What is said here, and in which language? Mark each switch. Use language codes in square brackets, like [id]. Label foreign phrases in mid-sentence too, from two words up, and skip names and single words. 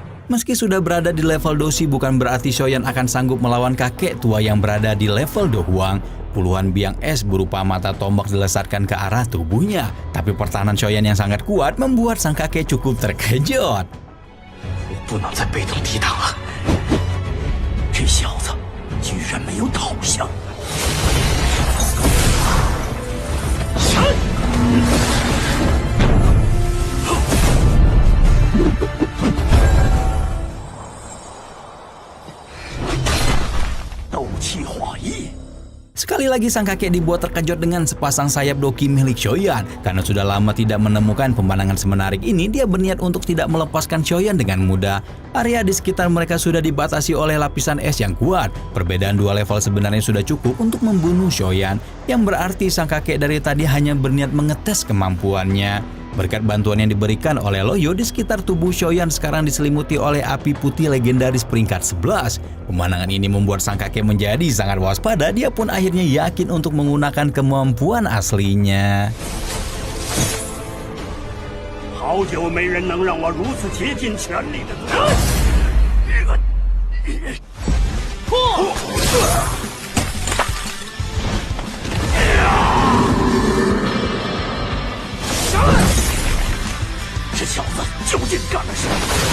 [id] Meski sudah berada di level Doshi, bukan berarti Shoyan akan sanggup melawan kakek tua yang berada di level Do Huang. Puluhan biang es berupa mata tombak dilesatkan ke arah tubuhnya. Tapi pertahanan Shoyan yang sangat kuat membuat sang kakek cukup terkejut. [zh] 我不能再被动抵挡了。这小子居然没有倒下。斗气化翼。 [id] Sekali lagi sang kakek dibuat terkejut dengan sepasang sayap doki milik Shoyan. Karena sudah lama tidak menemukan pemandangan semenarik ini, dia berniat untuk tidak melepaskan Shoyan dengan mudah. Area di sekitar mereka sudah dibatasi oleh lapisan es yang kuat. Perbedaan 2 level sebenarnya sudah cukup untuk membunuh Shoyan, yang berarti sang kakek dari tadi hanya berniat mengetes kemampuannya. Berkat bantuan yang diberikan oleh Loyo, di sekitar tubuh Shoyan sekarang diselimuti oleh api putih legendaris peringkat 11. Pemandangan ini membuat sang kakek menjadi sangat waspada. Dia pun akhirnya yakin untuk menggunakan kemampuan aslinya. [zh] 好久没人能让我如此竭尽全力的这小子究竟干了什么？